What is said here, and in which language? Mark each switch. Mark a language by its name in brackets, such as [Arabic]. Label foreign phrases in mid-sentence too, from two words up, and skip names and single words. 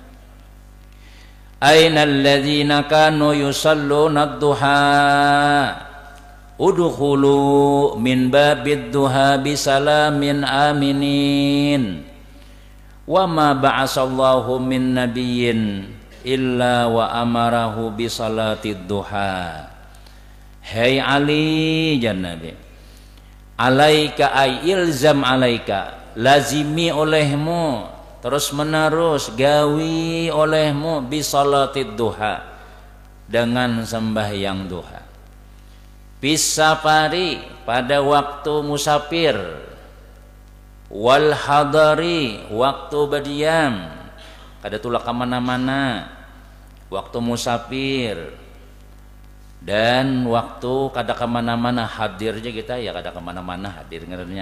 [Arabic] أين الذين كانوا يصلون الضحى ادخلوا من باب الضحى بسلام آمنين وما بعث الله من نبي إلا وأمره بصلاة الضحى. [Banjar] Hai Ali jannabi, [Arabic] عليك أي الزم عليك, [Banjar] lazimi olehmu terus menerus, gawi olehmu [Arabic] بصلاة الضحى, [Banjar] dengan sembahyang duha, bisafari pada waktu musafir, [Arabic] والحضر [Banjar] waktu berdiam, kada tulak kemana-mana waktu musafir, dan waktu kada kemana-mana hadirnya kita, ya kada kemana-mana hadir ngernya.